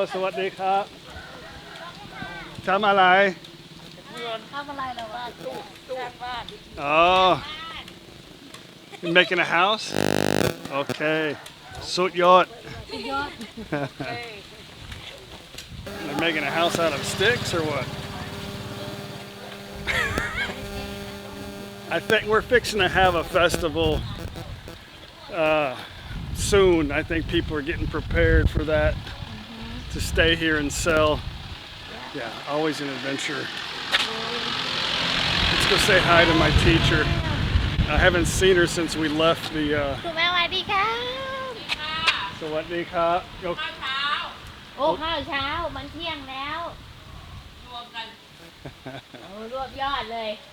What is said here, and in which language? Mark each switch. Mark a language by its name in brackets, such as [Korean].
[Thai] สวัสดีครับทำอะไร [English] Oh, you making a house? Okay. Suit yacht. They're making a house out of sticks or what? I think we're fixing to have a festival soon. I think people are getting prepared for that to stay here and sell. Yeah, always an adventure. Let's go say hi to my teacher. I haven't seen her since we left the [Thai] คุณแม่สวัสดีครับ สวัสดีครับยก โอ้ข้าวเช้ามันเที่ยงแล้วรวมกันรวบยอดเลย